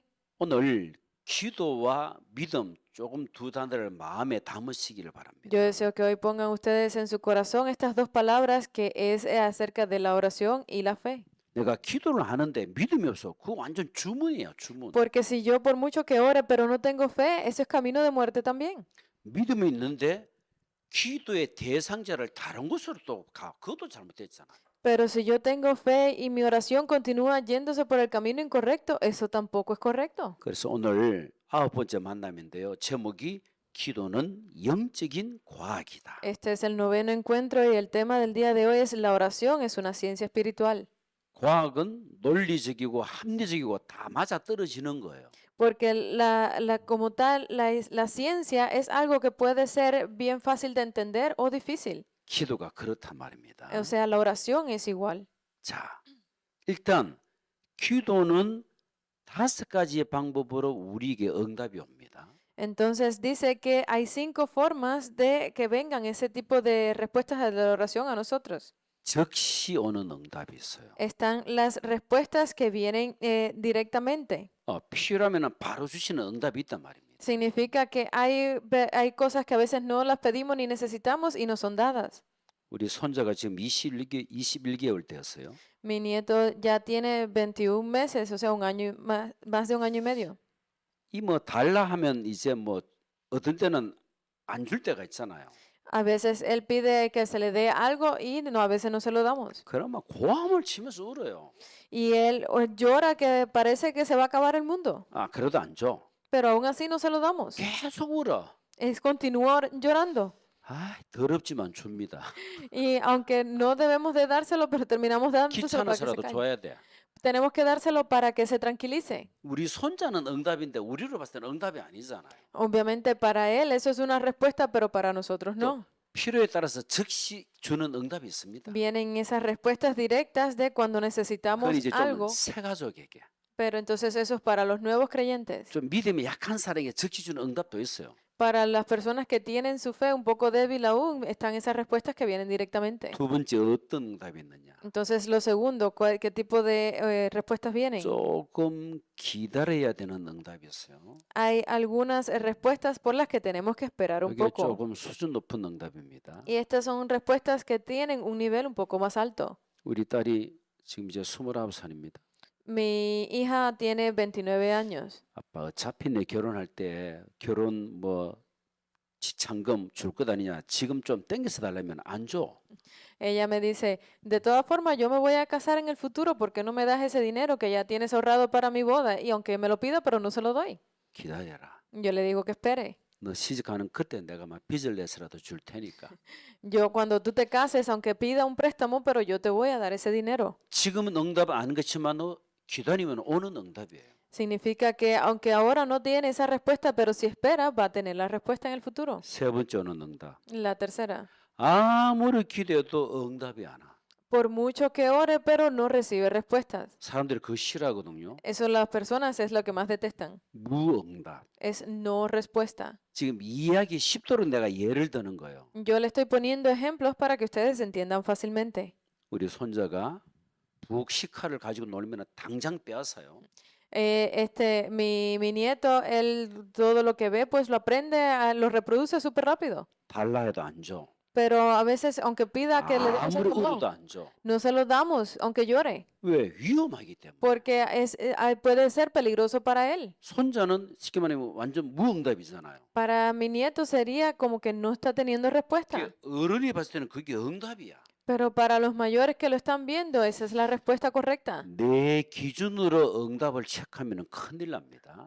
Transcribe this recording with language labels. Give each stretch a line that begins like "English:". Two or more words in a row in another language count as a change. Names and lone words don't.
Korean: 오늘 기도와 믿음 조금 두 단어를 마음에 담으시기를 바랍니다.
Spanish: Yo deseo que hoy pongan ustedes en su corazón estas dos palabras que es acerca de la oración y la fe.
Korean: 내가 기도를 하는데 믿음이 없어. 그거 완전 주문이에요, 주문.
Spanish: Porque si yo por mucho que ore, pero no tengo fe, eso es camino de muerte también.
Korean: 믿음이 있는데 기도의 대상자를 다른 곳으로 또 가. 그것도 잘못됐잖아요.
Spanish: Pero si yo tengo fe y mi oración continúa yéndose por el camino incorrecto, eso tampoco es correcto.
Korean: 그래서 오늘 9번째 만남인데요. 제목이 기도는 영적인 과학이다.
Spanish: Este es el noveno encuentro y el tema del día de hoy es la oración es una ciencia espiritual.
Korean: 과학은 논리적이고 합리적이고 다 맞아 떨어지는 거예요.
Spanish: Porque como tal, la ciencia es algo que puede ser bien fácil de entender o difícil.
Korean: 기도가 그렇단 말입니다.
Spanish: O sea, la oración es igual.
Korean: 자, 일단 기도는 5가지의 방법으로 우리에게 응답이 옵니다.
Spanish: Entonces dice que hay 5 formas de que vengan ese tipo de respuestas a la oración a nosotros.
Korean: 즉시 오는 응답이 있어요.
Spanish: Están las respuestas que vienen directamente.
Korean: 필요하면 바로 주시는 응답이 있단 말입니다.
Spanish: Significa que hay cosas que a veces no las pedimos ni necesitamos y nos son dadas.
Korean: 우리 손자가 지금 21개월 되었어요.
Spanish: Mi nieto ya tiene 21 meses, o sea, más de un año y medio.
Korean: 이 뭐 달라 하면 이제 뭐 어떤 때는 안 줄 때가 있잖아요.
Spanish: A veces él pide que se le dé algo y no, a veces no se lo damos.
Korean: 그러면 고함을 치면서 울어요.
Spanish: Y él llora que parece que se va a acabar el mundo,
Korean: 그래도 안 줘.
Spanish: pero aún así no se lo damos.
Korean: 계속 울어.
Spanish: Continúa llorando.
Korean: 더럽지만 줍니다.
Spanish: Y aunque no debemos de dárselo, pero terminamos dándoselo para que se
Korean: 귀찮아서라도
Spanish: calme.
Korean: 줘야 돼.
Spanish: Tenemos que dárselo para que se tranquilice.
Korean: 우리 손자는 응답인데 우리로 봤을 때는 응답이 아니잖아요.
Spanish: Obviamente para él eso es una respuesta, pero para nosotros no.
Korean: 필요에 따라서 즉시 주는 응답이 있습니다.
Spanish: Vienen esas respuestas directas de cuando necesitamos
Korean: 그건 이제
Spanish: algo,
Korean: 좀 새 가족에게,
Spanish: pero entonces eso es para los nuevos creyentes.
Korean: 좀 믿음이 약한 사람에게 즉시 주는 응답도 있어요.
Spanish: Para las personas que tienen su fe un poco débil aún, están esas respuestas que vienen directamente.
Korean: 두 번째 어떤 응답이 있느냐?
Spanish: Entonces, lo segundo, ¿qué tipo de respuestas vienen?
Korean: 조금 기다려야 되는 응답이 있어요.
Spanish: Hay algunas respuestas por las que tenemos que esperar un
Korean: 이게
Spanish: poco.
Korean: 조금 수준 높은 응답입니다.
Spanish: Y estas son respuestas que tienen un nivel un poco más alto.
Korean: 우리 딸이 지금 이제 29살입니다.
Spanish: Mi hija tiene 29 años.
Korean: 아빠 어차피 내 결혼할 때 결혼 지참금 줄 것 아니냐. 지금 좀 땡겨서 달라면 안 줘.
Spanish: Ella me dice, de todas formas, yo me voy a casar en el futuro, ¿por qué no me das ese dinero que ya tienes ahorrado para mi boda? Y aunque me lo pida, pero no se lo doy.
Korean: 기다려라.
Spanish: Yo le digo que espere.
Korean: 너 시집가는 그때 내가 막 빚을 내서라도 줄 테니까.
Spanish: Yo cuando tú te cases, aunque pida un préstamo, pero yo te voy a dar ese dinero.
Korean: 지금은 응답 안 그렇지만 기다리면 오는 응답이에요.
Spanish: Significa que aunque ahora no tiene esa respuesta, pero si espera, va a tener la respuesta en el futuro.
Korean: 세 번째 오는 응답.
Spanish: La tercera,
Korean: 아무리 기도해도 응답이 안 와.
Spanish: por mucho que ore, pero no recibe respuestas.
Korean: 사람들이 그거 싫어하거든요.
Spanish: Eso las personas es lo que más detestan.
Korean: 무응답.
Spanish: Es no respuesta.
Korean: 지금 이해하기 쉽도록 내가 예를 드는 거예요.
Spanish: Yo le estoy poniendo ejemplos para que ustedes entiendan fácilmente.
Korean: 우리 손자가 부엌식칼을 가지고 놀면 당장 빼앗아요.
Spanish: Mi nieto, él todo lo que ve, pues lo aprende, lo reproduce súper rápido.
Korean: 달라 해도 안 줘.
Spanish: Pero a veces, aunque pida que le demos el
Korean: 아무리 울어도
Spanish: perdón,
Korean: 안 줘.
Spanish: no se lo damos, aunque llore,
Korean: 왜? 위험하기 때문에.
Spanish: porque puede ser peligroso para él.
Korean: 손자는 쉽게 말하면 완전 무응답이잖아요.
Spanish: Para mi nieto sería como que no está teniendo respuesta.
Korean: 그게 어른이 봤을 때는 그게 응답이야.
Spanish: Pero para los mayores que lo están viendo, esa es la respuesta correcta.
Korean: 내 기준으로 응답을 체크하면 큰일 납니다.